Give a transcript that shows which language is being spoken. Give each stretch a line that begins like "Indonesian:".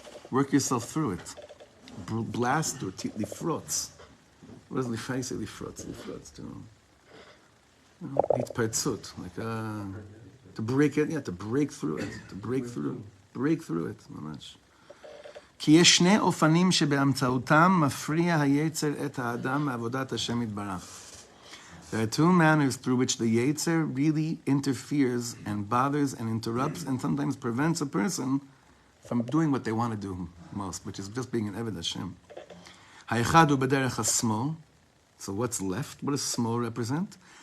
English: Work yourself through it. Blast through it, lifrotz. What does lifai say, lifrotz? Lifrotz, it's pertzut, like to break it, to break through it, break through it, ממש.
Hebrew: כי יש שני אופנים שבאמצעותם מפריע היצר את האדם מעבודת השם יתברך.
English: There are two manners through which the Yetzer really interferes and bothers and interrupts and sometimes prevents a person from doing what they want to do most, which is just being an Eved Hashem.
Hebrew: Ha'echad hu b'derech ha'smol.
English: So what's left? What does smol represent?